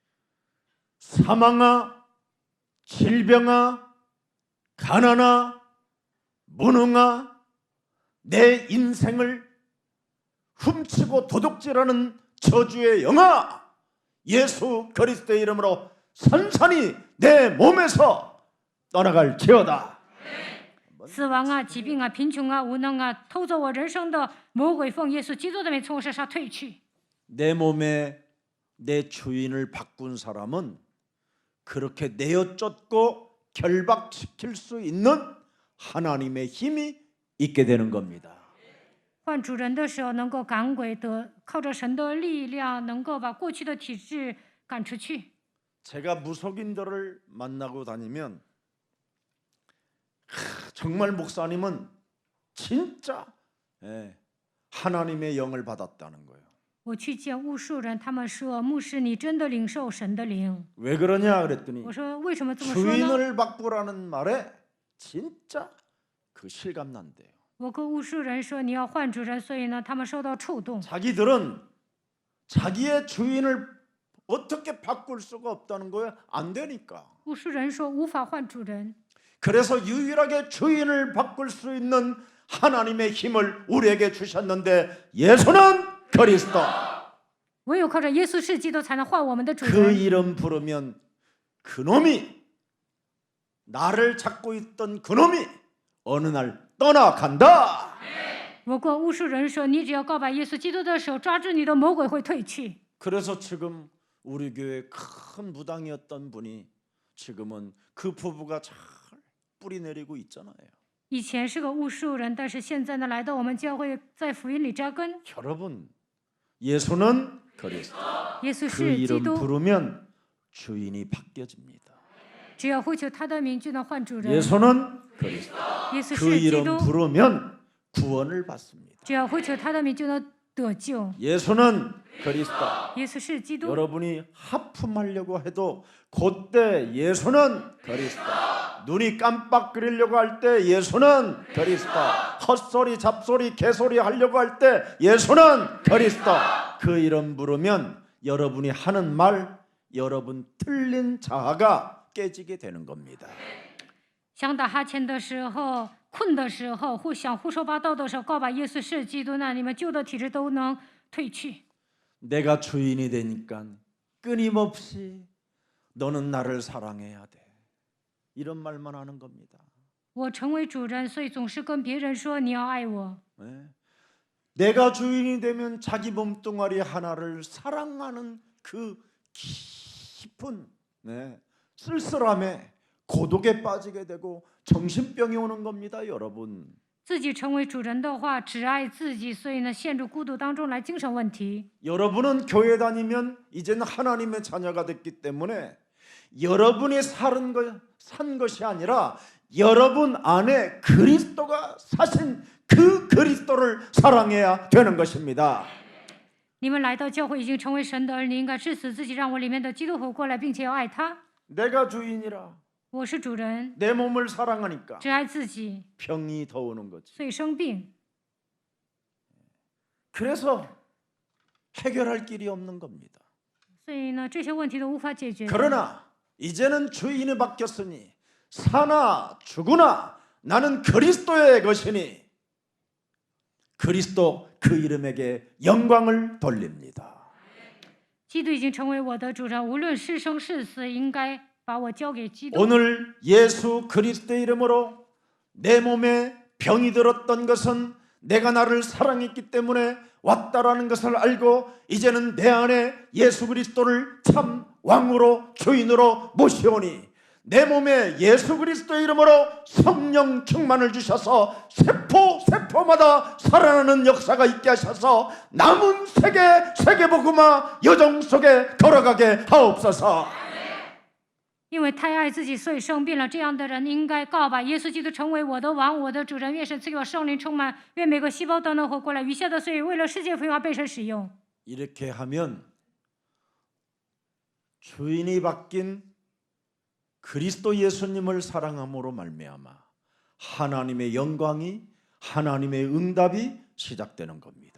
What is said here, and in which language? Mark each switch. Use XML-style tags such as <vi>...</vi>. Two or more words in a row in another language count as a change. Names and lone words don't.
<ko>사망아, 질병아, 가난아, 무능아, 내 인생을 훔치고 도둑질하는 저주의 영아, 예수 그리스도의 이름으로 선선히 내 몸에서 떠나갈지어다.</ko> <zh>死亡啊、疾病啊、贫穷啊、无能啊，偷走我人生的魔鬼，奉耶稣基督的名从我身上退去。</zh> <ko>내 몸에 내 주인을 바꾼 사람은 그렇게 내어쫓고 결박시킬 수 있는 하나님의 힘이 있게 되는 겁니다.</ko> <zh>换主人的时候能够赶鬼的，靠着神的力量能够把过去的体质赶出去。</zh> <ko>제가 무속인들을 만나고 다니면 정말 목사님은 진짜 하나님의 영을 받았다는 거예요.</ko> <zh>我去见巫术人，他们说牧师你真的领受神的灵。</zh> <ko>왜 그러냐 그랬더니</ko> <zh>我说为什么这么说呢？</zh> <ko>주인을 바꾸라는 말에 진짜 그 실감 난대요.</ko> <zh>我跟巫术人说你要换主人，所以呢他们受到触动。</zh> <ko>자기들은 자기의 주인을 어떻게 바꿀 수가 없다는 거예요. 안 되니까.</ko> <zh>巫术人说无法换主人，</zh> <ko>그래서 유일하게 주인을 바꿀 수 있는 하나님의 힘을 우리에게 주셨는데 예수는 그리스도.</ko> <zh>唯有靠着耶稣是基督才能换我们的主</zh> <ko>그</ko> <zh>人。</zh> <ko>이름 부르면 그놈이 나를 잡고 있던 그놈이 어느 날 떠나간다.</ko> <zh>我跟巫术人说，你只要告白耶稣基督的手，抓住你的魔鬼会退去。</zh> <ko>그래서 지금 우리 교회 큰 무당이었던 분이 지금은 그 부부가 잘 뿌리 내리고 있잖아요.</ko> <zh>以前是个巫术人，但是现在呢，来到我们教会，在福音里扎根。</zh> <ko>여러분, 예수는 그리스도.</ko> <zh>耶稣</zh> <ko>그</ko> <zh>是基</zh> <ko>이름</ko> <zh>督，</zh> <ko>부르면 주인이 바뀌어집니다.</ko> <zh>只要呼求他的名，就能换主人。</zh> <ko>예수는 그리스도.</ko> <zh>耶稣</zh> <ko>그</ko> <zh>是基</zh> <ko>이름</ko> <zh>督，</zh> <ko>부르면 구원을 받습니다.</ko> <zh>只要呼求他的名，就能得救。</zh> <ko>예수는 그리스도.</ko> <zh>耶稣是基督，</zh> <ko>여러분이 하품하려고 해도 그때 예수는 그리스도. 눈이 깜빡거리려고 할 때 예수는 그리스도. 헛소리 잡소리 개소리 하려고 할 때 예수는 그리스도. 그 이름 부르면 여러분이 하는 말 여러분 틀린 자아가 깨지게 되는 겁니다.</ko> <zh>想打哈欠的时候、困的时候、想胡说八道的时候，告白耶稣是基督，那你们旧的体质都能退去。</zh> <ko>내가 주인이 되니까 끊임없이 너는 나를 사랑해야 돼. 이런 말만 하는 겁니다.</ko> <zh>我成为主人，所以总是跟别人说你要爱我。</zh> <ko>네. 내가 주인이 되면 자기 몸뚱아리 하나를 사랑하는 그 깊은 쓸쓸함에 고독에 빠지게 되고 정신병이 오는 겁니다, 여러분.</ko> <zh>自己成为主人的话，只爱自己，所以呢，陷入孤独当中来精神问题。</zh> <ko>여러분은 교회 다니면 이제는 하나님의 자녀가 됐기 때문에 여러분이 산 것이 아니라 여러분 안에 그리스도가 사신 그 그리스도를 사랑해야 되는 것입니다.</ko> <zh>你们来到教会已经成为神的儿女，应该致死自己，让我里面的基督活过来，并且要爱他。</zh> <ko>내가 주인이라</ko> <zh>我是主人，</zh> <ko>내 몸을 사랑하니까</ko> <zh>只爱自己，</zh> <ko>병이 더 오는 거지.</ko> <zh>所以生病。</zh> <ko>그래서 해결할 길이 없는 겁니다.</ko> <zh>所以呢，这些问题都无法解决。</zh> <ko>그러나 이제는 주인이 바뀌었으니 사나 죽으나 나는 그리스도의 것이니 그리스도 그 이름에게 영광을 돌립니다.</ko> <zh>基督已经成为我的主人，无论是生是死，应该把我交给基督。</zh> <ko>오늘 예수 그리스도의 이름으로 내 몸에 병이 들었던 것은 내가 나를 사랑했기 때문에 왔다라는 것을 알고 이제는 내 안에 예수 그리스도를 참 왕으로 주인으로 모시오니 내 몸에 예수 그리스도의 이름으로 성령 충만을 주셔서 세포마다 살아나는 역사가 있게 하셔서 남은 세계복음화 여정 속에 걸어가게 하옵소서.</ko> <zh>因为太爱自己，所以生病了。这样的人应该告白耶稣基督成为我的王，我的主人。愿神赐给我圣灵充满，愿每个细胞都能活过来。余下的岁月为了世界福音而被神使用。</zh> <ko>이렇게 하면 주인이 바뀐 그리스도 예수님을 사랑함으로 말미암아 하나님의 영광이 하나님의 응답이 시작되는 겁니다.</ko>